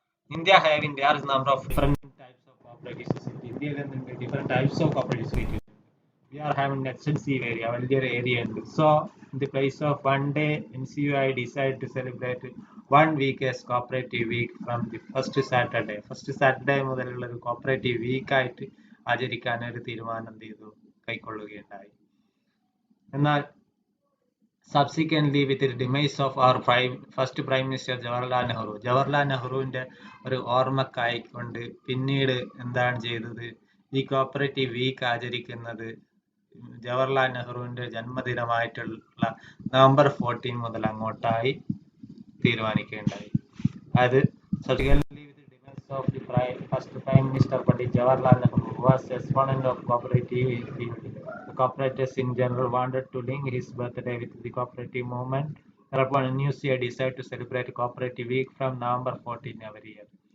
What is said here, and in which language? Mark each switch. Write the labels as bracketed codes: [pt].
[en] India having large number of different types of cooperative society. India and different types of cooperative society. We are having extensive area, [ml] വലിയൊരു area ഉണ്ട്. [en] So in the place of one day, NCUI decided to celebrate 1 week as cooperative week from the first Saturday. [ml] First Saturday മുതലുള്ള ഒരു cooperative week ആയിട്ട് ആചരിക്കാൻ ഒരു തീരുമാനം എന്ത് ചെയ്തു കൈക്കൊള്ളുകയുണ്ടായി. എന്നാൽ [en] subsequently with the demise of our first Prime Minister [ml] Jawaharlal Nehruവിന്റെ ഒരു ഓർമ്മക്കായിക്കൊണ്ട് പിന്നീട് എന്താണ് ചെയ്തത്, ഈ കോപ്പറേറ്റീവ് വീക്ക് ആചരിക്കുന്നത് ജവഹർലാൽ നെഹ്റുവിന്റെ ജന്മദിനമായിട്ടുള്ള നവംബർ 14 മുതൽ അങ്ങോട്ടായി തീരുമാനിക്കുകയുണ്ടായി. അത് [en] subsequently with the demise of the first Prime Minister Pandit Jawaharlal Nehru, who was exponent of cooperative, the cooperatives in general wanted to link his birthday with the cooperative movement. Thereupon, NUCI decided to celebrate Cooperative Week from November 14 every year.